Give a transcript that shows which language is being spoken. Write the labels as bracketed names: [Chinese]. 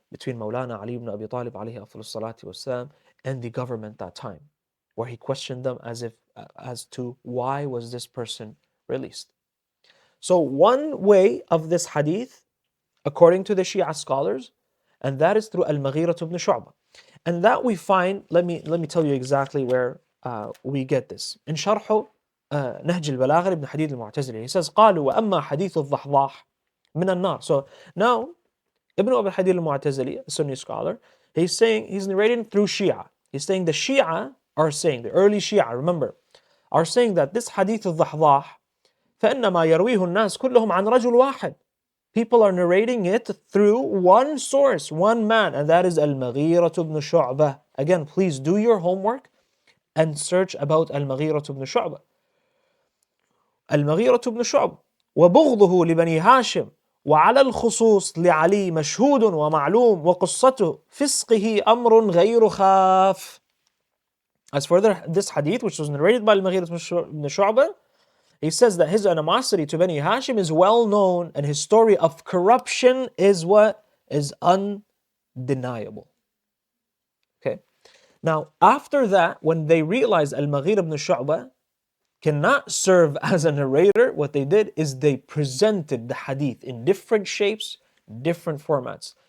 [English] between Mawlana Ali ibn Abi Talib alayhi afdalus salatu wassalam and the government that time, where he questioned them as to why was this person released. So one way of this hadith, according to the Shia scholars, and that is through Al-Mughira ibn Shu'bah. And that we find, let me tell you exactly where we get this. In Sharh نهج البلاغة ibn Hadid al-Mu'tazili, he says, [Arabic] قالوا وأما حديث الضحضاح من النار. [English] So now, Ibn Abi Hadid al-Mu'tazili, a Sunni scholar, he's narrating through Shia. He's saying the Shia are saying, the early Shia, remember, are saying that this hadith al-Dhahdah, [Arabic] فإنما يرويه الناس كلهم عن رجل واحد. [English] People are narrating it through one source, one man, and that is Al-Mughira ibn Shu'bah. Again, please do your homework and search about Al-Mughira ibn Shu'bah. Al-Mughira ibn Shu'bah. [Arabic] وبغضه لبني هاشم وعلى الخصوص لعلي مشهود ومعلوم وقصته فسقه أمر غير خاف. [English] As for this hadith, which was narrated by Al-Mughira ibn Shu'bah, he says that his animosity to Bani Hashim is well known and his story of corruption is what? Is undeniable. Okay. Now, after that, when they realized Al-Mughira ibn Shu'bah cannot serve as a narrator, what they did is they presented the hadith in different shapes, different formats.